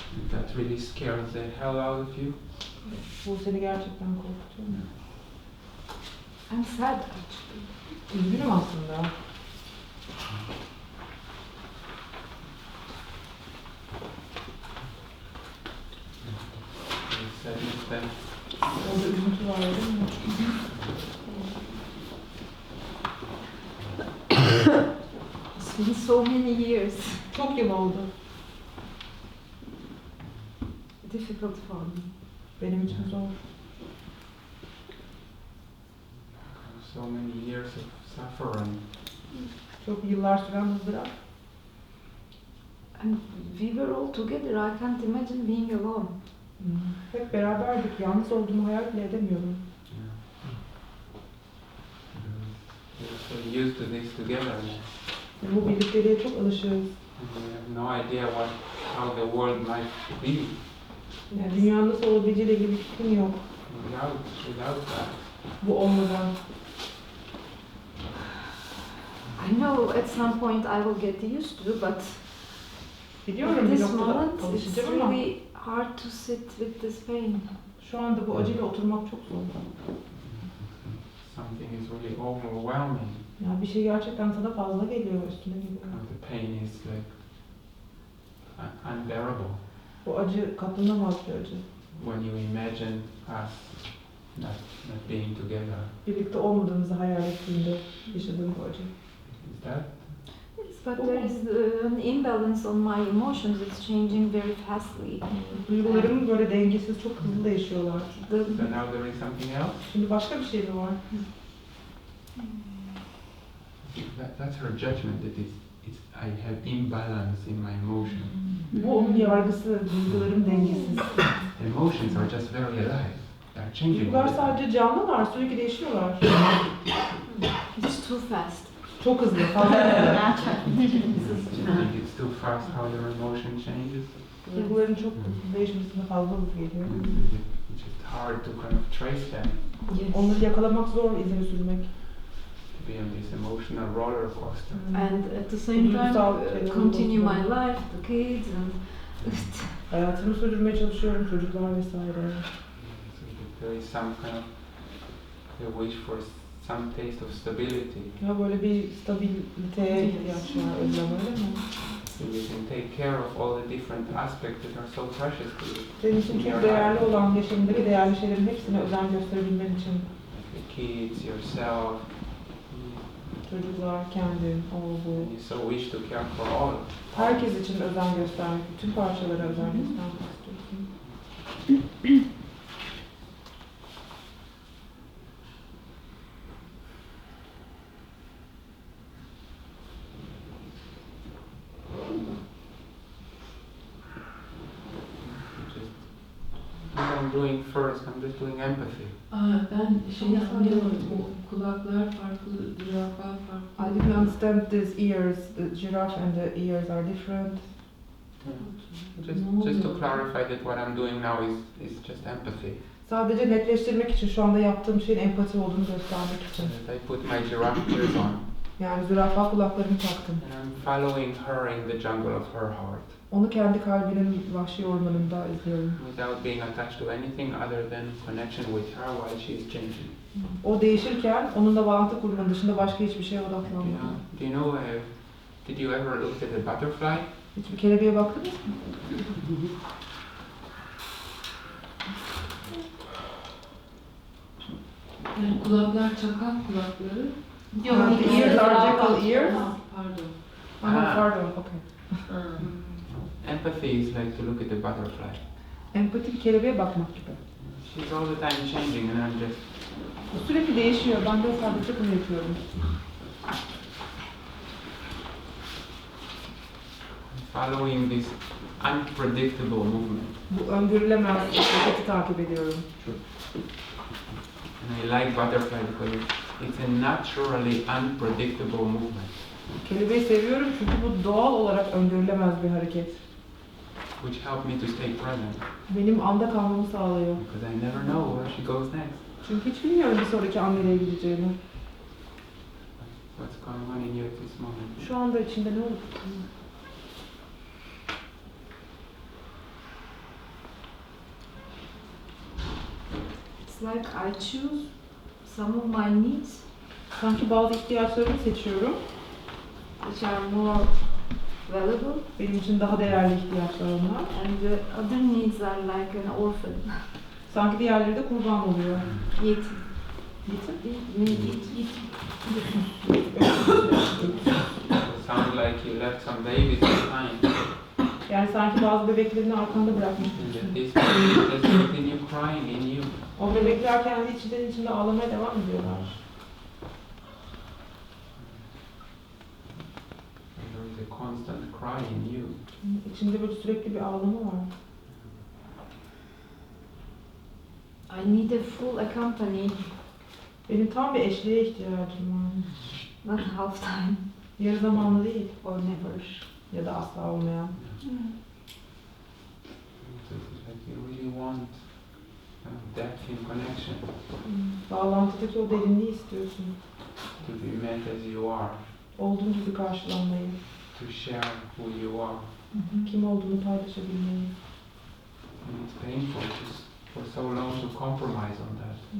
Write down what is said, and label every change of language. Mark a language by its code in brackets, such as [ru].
[en] That really scares the hell out of you. [tr] Bu seni gerçekten korkutuyor mu? [en] I'm sad actually. [tr] Üzgünüm aslında. [en] Sadness then. [tr] Orada üzüntü var öyle mi? [en] It's been so many years. [tr] Çok yıl oldu. [en] Difficult for me. [tr] Benim için zor. [en] So many years of suffering. [tr] Çok yıllar süren ızdırap. [en] And we were all together. I can't imagine being alone. [tr] Hep beraberdik. Yalnız olduğumu hayal bile edemiyorum. [en] We're so used to this together. [tr] Bu birlikteliğe çok alışığız. [en] We have no idea how the world might be [tr] Yani dünyanın nasıl olabileceğiyle ilgili bir fikrim yok. [en] without that. [tr] Bu olmadan. [en] I know at some point I will get used to, but [tr] Biliyorum [en] at [tr] bir [en] this [tr] noktada [en] moment it's [tr] alışacağım ama [en] really hard to sit with this pain. [tr] şu anda bu acıyla oturmak çok zor. [en] Something is really overwhelming. [tr] Ya bir şey gerçekten sana fazla geliyor, üstüne geliyor. [en] The pain is like unbearable. [tr] Bu acı katlanamaz bir acı. [en] When you imagine us not being together. [tr] Birlikte olmadığımızı hayal ettiğinde yaşadığım bu acı. [en] Is that? Yes, but there is an imbalance on my emotions. It's changing very fastly. [tr] Duygularım böyle dengesiz, çok hızlı değişiyorlar. [en] So now there is something else? [tr] Şimdi başka bir şey mi var? [en] That's her judgment that I have imbalance in my emotion. [tr] Bu onun yargısı, duygularım dengesiz. [en] Emotions are just very alive. They are changing. [tr] Duygular [en] all the time. [tr] sadece canlılar, sürekli değişiyorlar. [en] It's too fast. [tr] Çok hızlı, fazla hızlı. [en] You think it's too fast how your emotion changes? [tr] Duyguların çok değişmesine fazla hızlı geliyor. [en] It's just hard to kind of trace them. Yes. [tr] Onları yakalamak zor, izini sürmek. [en] be on this emotional roller coaster. And at the same time, continue my life, the kids and [tr] Hayatımı sürdürmeye çalışıyorum, çocuklar vesaire. [en] So there is some kind of a wish for some taste of stability. [tr] Ya böyle bir stabiliteye ihtiyaç var, özlem öyle mi? [en] So you can take care of all the different aspects that are so precious to you. [tr] Senin için çok değerli olan, yaşamındaki değerli şeylerin hepsine özen gösterebilmen için. [en] Like the kids, yourself. [tr] Çocuklar, kendin, o bu. [en] And you so wish to care for all. [tr] Herkes için özen göstermek, bütün parçalara özen göstermek istiyorsun. [en] What I'm doing first, I'm just doing empathy. [tr] Ben şeyi anlayamadım. O kulaklar farklı, zürafa farklı. [en] I didn't understand these ears. The giraffe and the ears are different. Just to clarify that what I'm doing now is just empathy. [tr] Sadece netleştirmek için şu anda yaptığım şeyin empati olduğunu göstermek için. [en] That I put my giraffe ears on. [tr] Yani zürafa kulaklarımı taktım. [en] And I'm following her in the jungle of her heart. [tr] Onu kendi kalbinin vahşi ormanında izliyorum. [en] Without being attached to anything other than connection with her while she is changing. [tr] O değişirken onunla bağlantı kurmanın dışında başka hiçbir şeye odaklanmıyorum. [en] Do you know, did you ever look at a butterfly? [tr] Hiçbir kelebeğe baktınız mı? Yani kulaklar çakal kulakları. Yok, [en] the ears are jackal ears. Pardon. Pardon, okay. Empathy is like to look at a butterfly. [tr] Empati bir kelebeğe bakmak gibi. [en] She's all the time changing and I'm just... [tr] Bu sürekli değişiyor, ben de sadece bunu yapıyorum. [en] Following this unpredictable movement. [tr] Bu öngörülemez hareketi takip ediyorum. [en] And I like butterfly because it's a naturally unpredictable movement. [tr] Kelebeği seviyorum çünkü bu doğal olarak öngörülemez bir hareket. [en] Which help me to stay present. [tr] Benim anda kalmamı sağlıyor. [en] Because I never know where she goes next. [tr] Çünkü hiç bilmiyorum bir sonraki an nereye gideceğini. [en] What's going on in you at this moment? [tr] Şu anda içinde ne olup? [en] it's like I choose some of my needs [tr] Sanki bazı ihtiyaçlarımı seçiyorum. [en] which are more valuable [tr] Benim için daha değerli ihtiyaçlar onlar. [en] and the other needs are like an orphan. [tr] Sanki diğerleri de kurban oluyor. Yetim. Yetim? [en] It sounds like you left some babies behind. [tr] Yani sanki bazı bebeklerini arkanda bırakmışsın. [en] And that this baby is just continue crying in you. [tr] O bebekler kendi içinde ağlamaya devam ediyorlar. [en] And there is a constant cry in you. [tr] İçinde böyle sürekli bir ağlama var. [en] I need a full accompany, [tr] Benim tam bir eşliğe ihtiyacım var. [en] not half time [tr] Yarı zamanlı değil. [en] or never. [tr] Ya da asla olmayan. [en] So it's like you really want depth in connection. [tr] Bağlantıdaki o derinliği istiyorsun. [en] To be met as you are. [tr] Olduğun gibi karşılanmayı. [en] To share who you are. [tr] Kim olduğunu paylaşabilmeyi. [en] And it's painful for so long to compromise on that.